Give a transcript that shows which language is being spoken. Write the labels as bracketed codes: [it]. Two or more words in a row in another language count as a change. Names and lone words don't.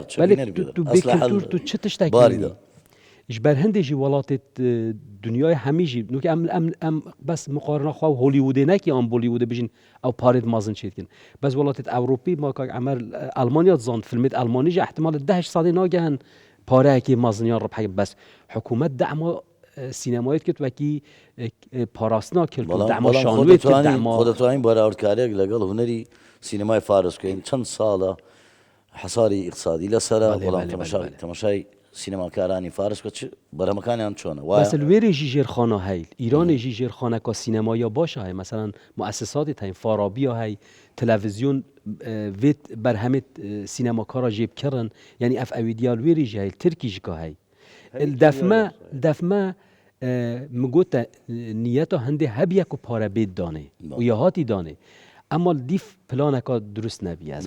[ku] tu bê kültûr tu çi tiştekî ji ber hindê jî welatê dunyayê hemî jî nûkê em bes miqarina xwe Hollywoodê nekî an Bollywoodê bijîn ew parê mezin çê dikin bes welatê Ewropî ma kak Emer Almanya zand filmê Almanî jî ehtimal 10 salê nagihin pareyekê meziniyan ribhekê bes hikûmet dema sînemayê dikir wekî parastina kültûr dema şanûyê dikir dema [ckb] خۆ دەتوانین بەراوردکاریەک لەگەڵ هونەری سینەمای فارس بکەین چەند ساڵە حەساری ئیقتصادی لەسەرە بەڵام تەماشای سینەماکارانی فارس کە بەرهەمەکانیان چۆنە [ku] مثل وێرێژی ژێرخانە هەیە ئیرانێژی ژێرخانەکە سینەمایە باشە هەیە مەسەلەن مؤسساتی هەین فارابیە هەی تەلەڤیزیۆن vêt berhemê sînemakara jêbkirin yanî ev ewîdiyal wêrî jî heye Tirkî jî heye defme min gote niyeta hindê hebiye ku pare bêt danê û ya hatî danê Ama dîf planeka durust nebiye ez